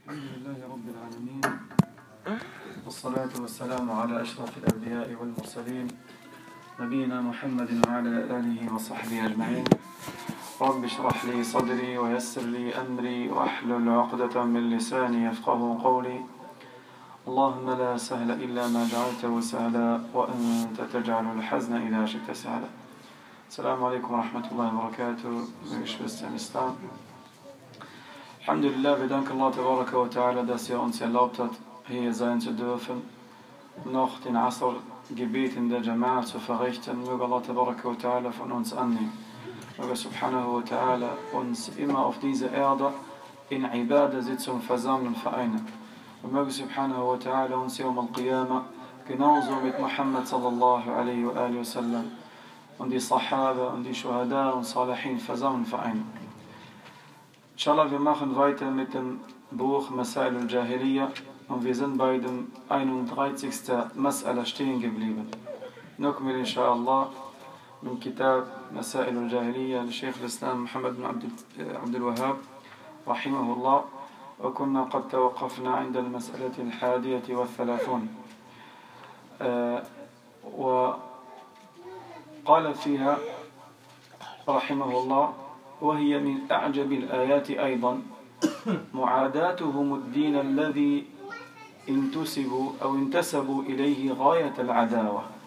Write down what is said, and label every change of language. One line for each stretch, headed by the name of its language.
Arabic: العالمين والصلاة والسلام على أشرف الأنبياء والمرسلين نبينا محمد وعلى آله وصحبه أجمعين رب اشرح لي صدري ويسر لي أمري وأحلل عقدة من لساني يفقه قولي اللهم لا سهل إلا ما جعلته سهلا وأنت تجعل الحزن إذا شئت سهلا السلام عليكم ورحمة الله وبركاته من شبستان إسلام
German: Alhamdulillah, wir danken Allah Tabaraka wa Ta'ala, dass er uns erlaubt hat, hier sein zu dürfen, noch den Asr-Gebet in der Jama'a zu verrichten. Möge Allah Tabaraka wa Ta'ala von uns annehmen. Möge Subhanahu wa Ta'ala uns immer auf dieser Erde in Ibadah-Sitzungen versammeln und vereinen. Und möge Subhanahu wa Ta'ala uns Yawm al-Qiyamah genauso mit Muhammad sallallahu alayhi wa alayhi wa sallam und die Sahaba und die Shuhada und Salihin versammeln und vereinen. Inshallah, wir machen weiter mit dem Buch
Arabic: Masail al-Jahiliya
German: und wir sind bei dem 31. Masala stehen geblieben.
Arabic: Nukmil inshallah im Kitab Masail al-Jahiliya al-Sheikh al-Islam Muhammad ibn Abdul Wahhab rahimahullah wa kunna qad tawqafna 'inda al-mas'alati al-hadiyati wa al-thalathun wa qala fiha rahimahullah وهي من أعجب الآيات أيضا معاداتهم الدين الذي انتسبوا أو انتسبوا إليه غاية العداوة